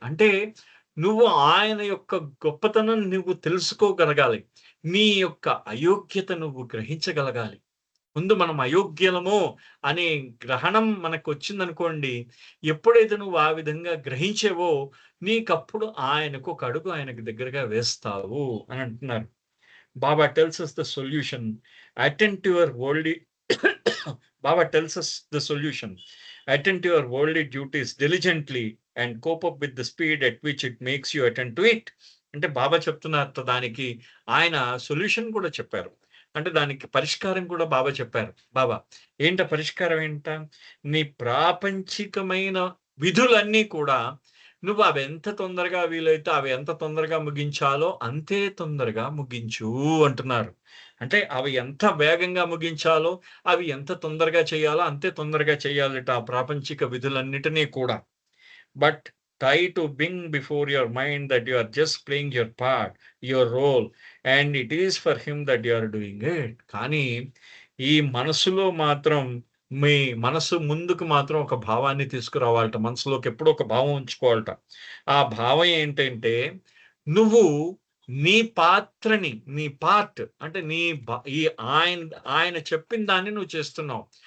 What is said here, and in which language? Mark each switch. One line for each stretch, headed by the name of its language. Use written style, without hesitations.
Telugu: అంటే నువ్వు ఆయన యొక్క గొప్పతనం నువ్వు తెలుసుకోగలగాలి. నీ యొక్క అయోగ్యత నువ్వు గ్రహించగలగాలి. ముందు మనం అయోగ్యులము అనే గ్రహణం మనకొచ్చిందనుకోండి, ఎప్పుడైతే నువ్వు ఆ విధంగా గ్రహించేవో నీకప్పుడు ఒక అడుగు ఆయనకు దగ్గరగా వేస్తావు అని అంటున్నారు.
English: Baba tells us the solution. Attend to your worldly Baba tells us the solution. Attend to your worldly duties diligently and cope up with the speed at which it makes you attend to it.
Telugu: అంటే బాబా చెప్తున్నారు దానికి ఆయన solution కూడా చెప్పారు. అంటే దానికి పరిష్కారం కూడా బాబా చెప్పారు. బాబా పరిష్కారం ఏంట? నీ ప్రాపంచికమైన విధులన్నీ కూడా నువ్వు అవి ఎంత తొందరగా వీలైతే అవి ఎంత తొందరగా ముగించాలో అంతే తొందరగా ముగించు అంటున్నారు. అంటే అవి ఎంత వేగంగా ముగించాలో అవి ఎంత తొందరగా చేయాలో అంతే తొందరగా చేయాలట ఆ ప్రాపంచిక విధులన్నిటినీ కూడా.
English: But try to bring before your mind that you are just playing your part, your role, and it is for him that you are doing it.
Telugu: కానీ ఈ మనసులో మాత్రం మీ మనసు ముందుకు మాత్రం ఒక భావాన్ని తీసుకురావాలట. మనసులోకి ఎప్పుడూ ఒక భావం ఉంచుకోవాలట. ఆ భావం ఏంటంటే నువ్వు నీ పాత్రని, నీ పార్ట్ అంటే ఈ ఆయన చెప్పిన దాన్ని నువ్వు చేస్తున్నావు.